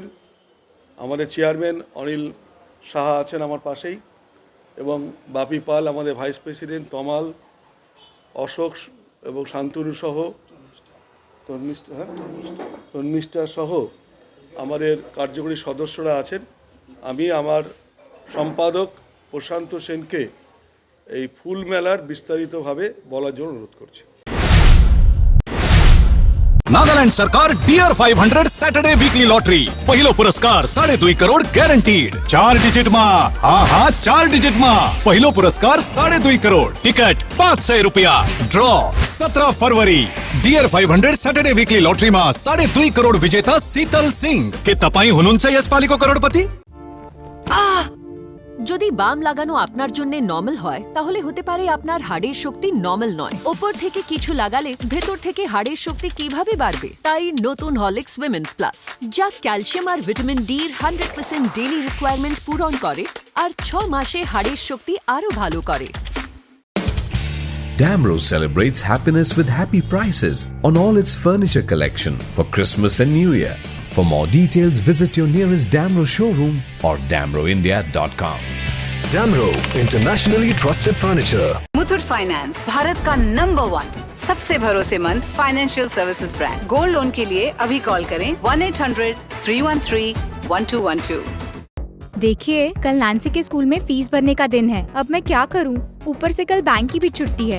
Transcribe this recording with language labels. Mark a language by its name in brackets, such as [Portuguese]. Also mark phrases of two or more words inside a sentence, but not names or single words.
[Bangla] আমাদের চেয়ারম্যান অনিল সাহা আছেন আমার পাশেই, এবং বাপি পাল আমাদের ভাইস প্রেসিডেন্ট, তমাল, অশোক এবং শান্তনু সহ তন্মিষ্ঠা সহ আমাদের কার্যকরী সদস্যরা আছেন। আমি আমার সম্পাদক প্রশান্ত সেনকে এই ফুল মেলার বিস্তারিতভাবে বলার জন্য অনুরোধ করছি। [Nepali] नागालैंड सरकार डियर 500 सैटरडे वीकली लॉटरी पहिलो पुरस्कार 2.5 करोड़ गॅरंटीड 4 डिजिट मा हा 4 डिजिट मा पहिलो पुरस्कार 2.5 करोड़ टिकट 500 रुपया ड्रॉ 17 फरवरी डियर 500 सैटरडे वीकली लॉटरी मा 2.5 करोड़ विजेता शीतल सिंह के तपाई हुनुनसे यस पालिको करोड़पति। [Bangla] যদি বাম লাগানো আপনার জন্য নরমাল হয় তাহলে হতে পারে আপনার হাড়ের শক্তি নরমাল নয়। উপর থেকে কিছু লাগালে ভেতর থেকে হাড়ের শক্তি কিভাবে বাড়বে? তাই নতুন হরলিক্স উইমেন্স প্লাস, যা ক্যালসিয়াম আর ভিটামিন ডি এর 100% [English] daily requirement [Bangla] পূরণ করে আর 6 মাসে হাড়ের শক্তি আরো ভালো করে। [English] Damro celebrates happiness with happy prices on all its furniture collection for Christmas and New Year. For more details, visit your nearest Damro showroom or damroindia.com. Damro, internationally trusted furniture. [Hindi] मुथूट फाइनेंस, भारत का नंबर 1 सबसे भरोसेमंद [English] financial services brand. gold loan [Hindi] के लिए अभी कॉल करें 1-800-313-1212। देखिए, कल नैन्सी के स्कूल में फीस भरने का दिन है। अब मैं क्या करूं? ऊपर से कल बैंक की भी छुट्टी है।